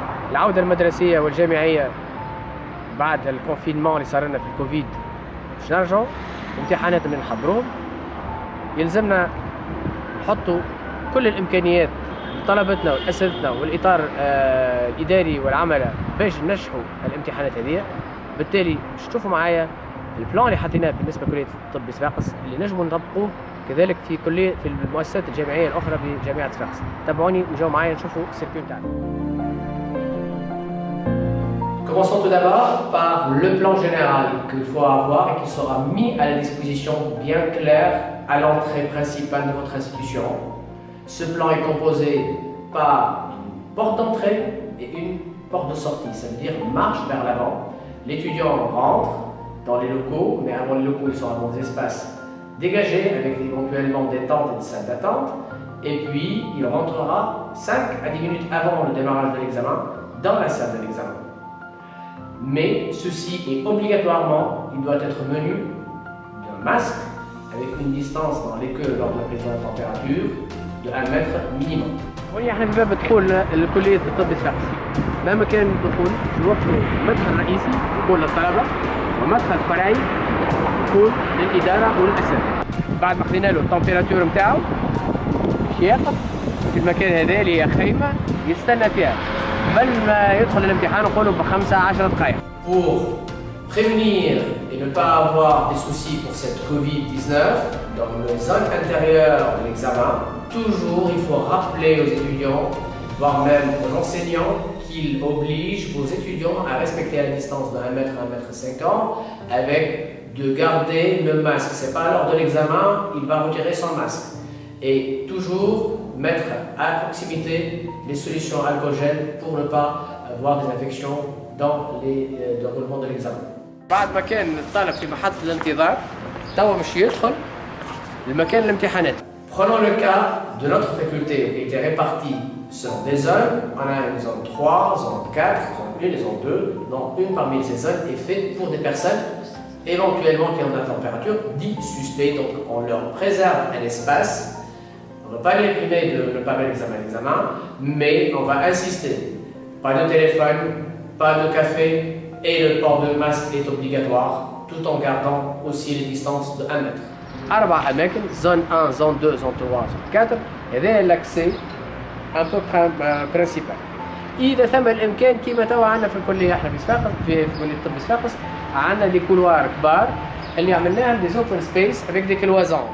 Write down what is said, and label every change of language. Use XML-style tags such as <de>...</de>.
<ar>العودة المدرسية والجامعية بعد الكونفينمون اللي صار لنا في الكوفيد باش نرجعوا امتحانات اللي نحضروهم، يلزمنا نحطوا كل الإمكانيات لطلبتنا وأساتذتنا والإطار الإداري والعمل باش ننجحوا الامتحانات هذه. بالتالي باش تشوفوا معايا البلان اللي حطيناه بالنسبة لكلية الطب بصفاقس اللي نجموا نطبقوه كذلك في المؤسسات الجامعية الأخرى بجامعة صفاقس. تابعوني وجاوا معايا نشوفوا السيركيو نتاعنا.</ar> <fr>Commençons tout d'abord par le plan général qu'il faut avoir et qui sera mis à la disposition bien clair à l'entrée principale de votre institution. Ce plan est composé par une porte d'entrée et une porte de sortie, ça veut dire marche vers l'avant. L'étudiant rentre dans les locaux, mais avant les locaux, ils sont dans des espaces dégagés avec éventuellement des tentes et des salles d'attente. Et puis, il rentrera 5 à 10 minutes avant le démarrage de l'examen dans la salle de l'examen. Mais ceci est obligatoirement, il doit être muni d'un masque avec une distance dans les queues lors de la prise de la température de 1 mètre minimum.</fr> <ar>هنا احنا في باب دخول لكلية الطب صفاقس. ما مكان الدخول نوفروا مدخل رئيسي يكون للطلبة ومدخل فرعي يكون للإدارة وللأساتذة. بعد ما خدينا له التمبيراتور نتاعو باش يقف في المكان هذا اللي هي خيمة يستنى فيها قبل ما يدخل الامتحان نقولوا ب15-10 دقائق.</ar> <fr>Pour prévenir et ne pas avoir des soucis pour cette Covid-19, dans le zone intérieure de l'examen, toujours il faut rappeler aux étudiants, voire même aux enseignants, qu'ils obligent vos étudiants à respecter la distance de 1 mètre à 1,50 m avec de garder le masque. C'est pas lors de l'examen, il va retirer son masque. Et toujours mettre à proximité les solutions alcoogènes pour ne pas avoir des infections dans le déroulement de l'examen.</fr> <ar>بعد ما كان الطالب في محطة الانتظار توا باش يدخل لمكان الامتحانات.</ar> <fr>Prenons le cas de notre faculté qui était répartie selon des zones. On a une zone 3, zone 4, zone 1 et zone 2. Donc une parmi ces zones est faite pour des personnes éventuellement qui ont la température dite suspect. Donc on leur préserve un espace. On ne va pas les priver de ne pas mettre l'examen, mais on va insister. Pas de téléphone, pas de café et le port de masque est obligatoire tout en gardant aussi les distances de 1 mètre. 4 أماكن zone 1, zone 2, zone 3, zone 4 هذا l'accès un peu principal.</fr> <ar>إذا ثم الإمكان كما توا عندنا في الكلية احنا في صفاقس في كلية الطب صفاقس عندنا دي كولوار كبار اللي عملناهم</ar> <fr>دي اوبن سبيس افيك دي كلوازون.</fr>